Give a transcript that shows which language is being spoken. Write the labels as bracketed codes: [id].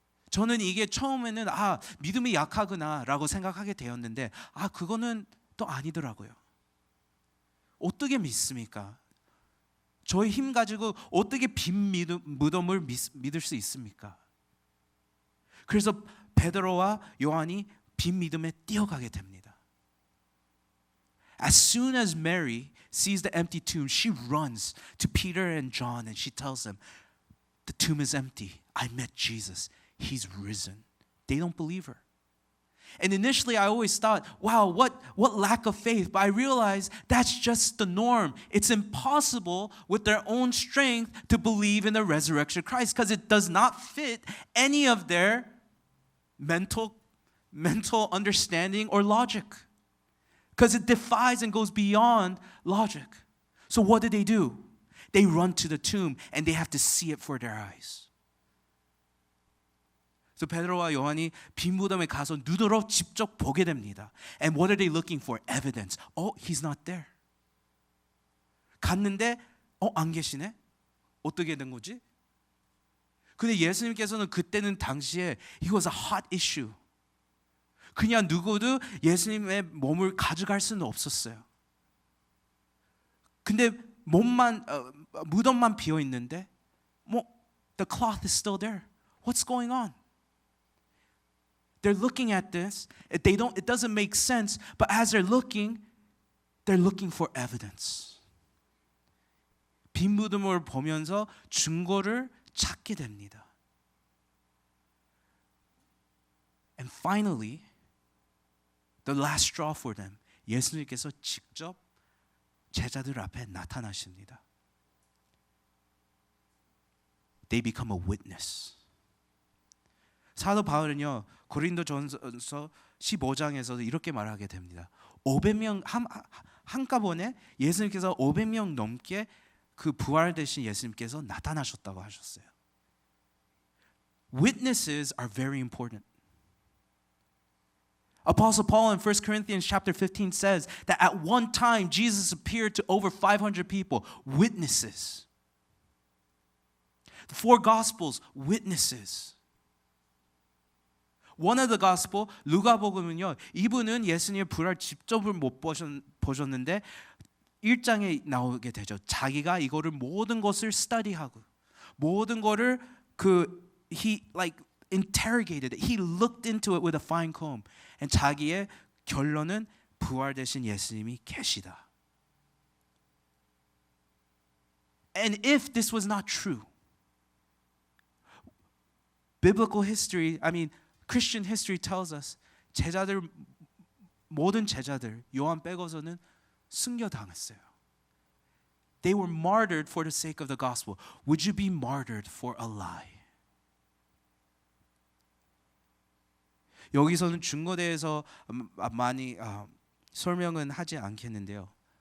[ko] 저는 이게 처음에는 믿음이 약하구나라고 생각하게 되었는데 그거는 또 아니더라고요. 어떻게 믿습니까? 저의 힘 가지고 어떻게 빈 무덤을 믿을 수 있습니까? 그래서 베드로와 요한이 빈 믿음에 뛰어가게 됩니다. [en] As soon as Mary sees the empty tomb, she runs to Peter and John and she tells them, the tomb is empty. I met Jesus. He's risen. They don't believe her. And initially I always thought, wow, what lack of faith. But I realized that's just the norm. It's impossible with their own strength to believe in the resurrection of Christ because it does not fit any of their mental understanding or logic. Because it defies and goes beyond logic. So what do? They run to the tomb and they have to see it for their eyes. [ko] So 베드로와 요한이 빈 무덤에 가서 눈으로 직접 보게 됩니다. [en] And what are they looking for? Evidence. He's not there. [ko] 갔는데 안 계시네? 어떻게 된 거지? 근데 예수님께서는 그때는 당시에 [en] it was a hot issue. [ko] 그냥 누구도 예수님의 몸을 가져갈 수는 없었어요. 근데 무덤만 비어 있는데 [en] the cloth is still there. What's going on? They're looking at this. It doesn't make sense. But as they're looking for evidence. [ko] 빈 무덤을 보면서 증거를 찾게 됩니다. [en] And finally, the last straw for them. [ko] 예수님께서 직접 제자들 앞에 나타나십니다. [en] They become a witness. [ko] 사도 바울은요 고린도전서 15장에서도 이렇게 말하게 됩니다. 500명 한꺼번에 예수님께서 500명 넘게 그 부활되신 예수님께서 나타나셨다고 하셨어요. [en] Witnesses are very important. Apostle Paul in 1 Corinthians chapter 15 says that at one time Jesus appeared to over 500 people, witnesses. The four Gospels, witnesses. One of the Gospel, [ko] 루가복음은요, 이분은 예수님의 부활 직접을 못 보셨는데 1장에 나오게 되죠. 자기가 이거를 모든 것을 스터디하고 모든 거를 [en] he interrogated it. He looked into it with a fine comb. [ko] And 자기의 결론은 부활되신 예수님이 계시다. [en] And if this was not true, biblical history, Christian history tells us [ko] 모든 제자들 요한 빼고서는 순교당했어요. [en] They were martyred for the sake of the gospel. Would you be martyred for a lie? [ko] 여기서는 증거에 대해서 많이 설명은 하지 않겠는데요.